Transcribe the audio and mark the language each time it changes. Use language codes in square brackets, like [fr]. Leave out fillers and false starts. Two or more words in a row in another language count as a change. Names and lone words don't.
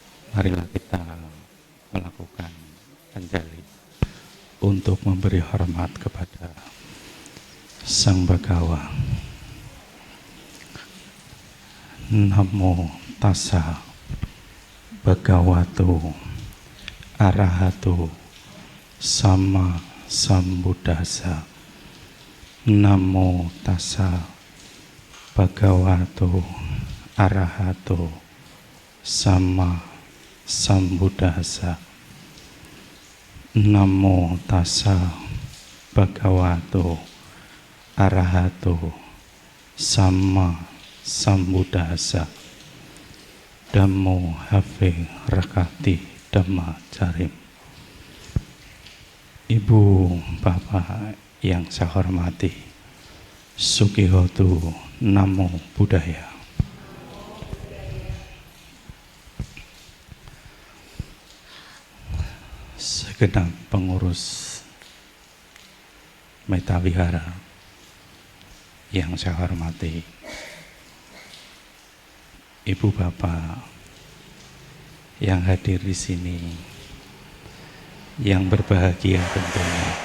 [id] Marilah kita melakukan anjali untuk memberi hormat kepada Sang Bhagawa. [pi] Namo tassa bhagavato arahato sama sambuddhassa. Namo tassa bhagavato arahato sama sambuddhassa. Namo tassa bhagavato arahato sama sambuddhassa. Dhammo have rakati dhamma carim. [id] Ibu bapak yang saya hormati, [pi] Sukihotu, Namo Buddhaya. [id] Segenap pengurus Metta Vihara yang saya hormati, ibu bapak yang hadir di sini, yang berbahagia tentunya.